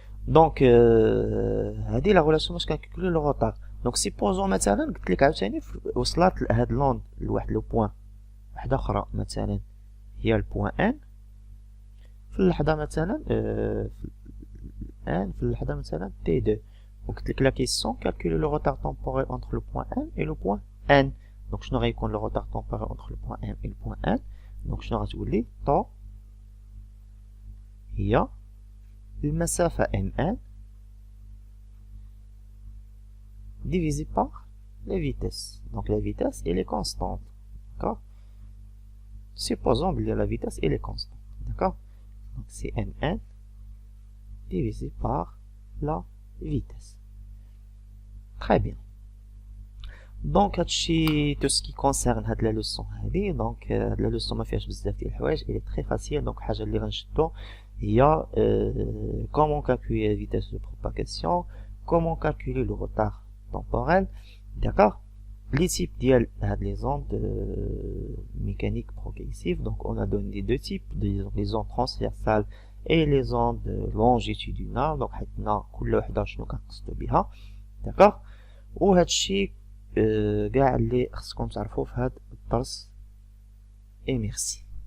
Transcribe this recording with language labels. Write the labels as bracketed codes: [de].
[ar] دونك هادي لا غولاسيون باش كنكالكولي لو روتار. دونك سيبوزون مثلا قلت لك عاوتاني وصلت هاد لوند لواحد لو بوان وحدة أخرى، مثلا هي البوان ان في اللحظة مثلا في اللحظة مثلا تي دو. وقلت لك لا كيسيون كالكولي لو روتار [fr] temporel entre le point M et le point N. [ar] دونك شنو غيكون لو روتار [fr] temporel entre le point M et le point N؟ [ar] دونك شنو غتولي طو هي المسافة MN [fr] divisé par la vitesse. Donc la vitesse elle est constante. D'accord. Supposons que la vitesse elle est constante. D'accord. Donc c'est Mn divisé par la vitesse. Très bien. Donc tout ce qui concerne la leçon donc la leçon [ar] ما فيهاش بزاف ديال الحوايج، [fr] elle est très facile. donc [ar] الحاجه اللي غنشدو هي [fr] comment calculer la vitesse de propagation, comment calculer le retard temporel. D'accord. Les types ديال هاد les ondes mécaniques progressives. donc on a donné deux types, les ondes transversales et les ondes longitudinales. [ar] donc حيتنا كل وحده شنو كنقصدو بها. [fr] d'accord. [ar] وهادشي كاع اللي خصكم تعرفوه في هاد الدرس. [fr] et merci.